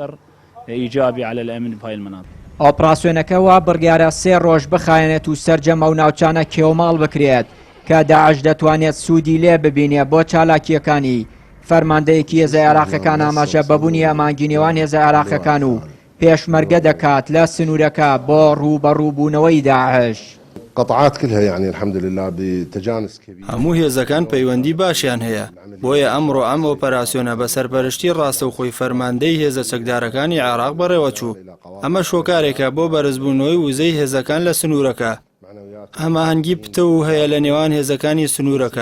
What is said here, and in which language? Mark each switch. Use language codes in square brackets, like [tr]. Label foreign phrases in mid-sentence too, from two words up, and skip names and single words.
[ckb] ئۆپراسیۆنەکە وا بڕیارە 3 ڕۆژ بخایەنێت و سەرجەمە و ناوچانە کێوماڵ بکرێت کە داعش دەتوانێت سوودی لێ ببینێ بۆ چالاکیەکانی. فەرماندەیەکی هێزە عێراقیەکان ئاماژە بەبوونی ئەمانگی نێوان هێزە عێراقیەکان و پێشمەرگە دەکات لە سنوورەکە بۆ ڕووبەڕووبوونەوەی داعش. [ar] قطعات كلها يعني الحمد لله بتجانس كبير. [ckb] هەموو هێزەکان پەیوەندی باشیان هەیە، بۆیە ئەمڕۆ ئەم ئۆپەراسیۆنە بە سەرپەرشتی ڕاستەوخۆی فەرماندەی هێزە چەکدارەکانی عێراق بەڕێوە چوو. ئەمە شۆکارێکە بۆ بەرزبوونەوەی وزەی هێزەکان لە سنوورەکە. هەماهەنگی پتە هەیە لە نێوان هێزەکانی سنوورەکە.